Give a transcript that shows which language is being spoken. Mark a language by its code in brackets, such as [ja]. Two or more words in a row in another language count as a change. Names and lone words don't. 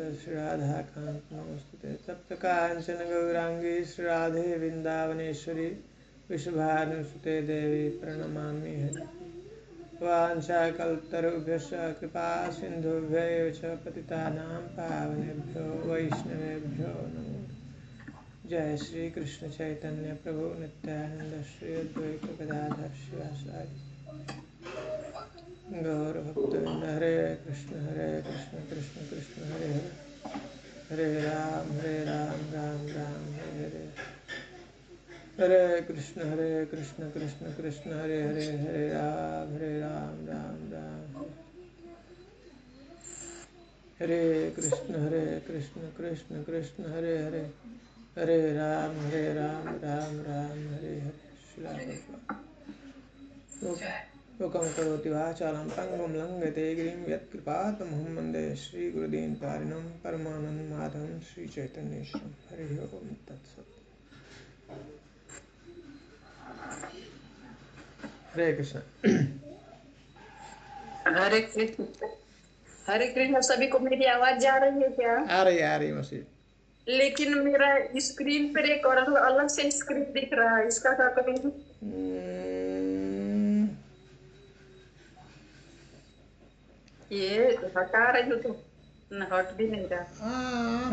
[sa] श्रीराधा कांत नमस्ते तप्त कांचन गौरांगी श्रीराधे वृंदावनेश्वरी विश्वभानुसुते देवी प्रणमामि हरि वाञ्छाकल्पतरुभ्यश्च कृपा सिन्धुभ्यैव च पतितानां पावनेभ्यो वैष्णवेभ्यो नमो जय श्री कृष्ण चैतन्य प्रभु नित्यानंद श्री अद्वैत गदाधर शिवासादि गौरभक्तवृंद हरे कृष्ण कृष्ण कृष्ण हरे हरे हरे राम राम राम हरे हरे हरे कृष्ण कृष्ण कृष्ण हरे हरे हरे राम राम राम हरे कृष्ण कृष्ण कृष्ण हरे हरे हरे राम राम राम हरे हरे लोकं करोति वाचालं पंगुं लंघयते गिरिं यत्कृपातमहं वन्दे श्रीगुरुदीनपारिणं परमानन्दमाधवं श्रीचैतन्येश्वरं हरि ओम तत्सत्। हरे कृष्ण। हरे कृष्ण। हरे कृष्ण। [hi] सभी को मेरी आवाज जा रही है क्या? आ रही मसीह। लेकिन मेरा स्क्रीन पर एक और अलग से स्क्रिप्ट दिख रहा है, इसका क्या करेंगे? ये हटा रही हो तो हट भी नहीं रहा।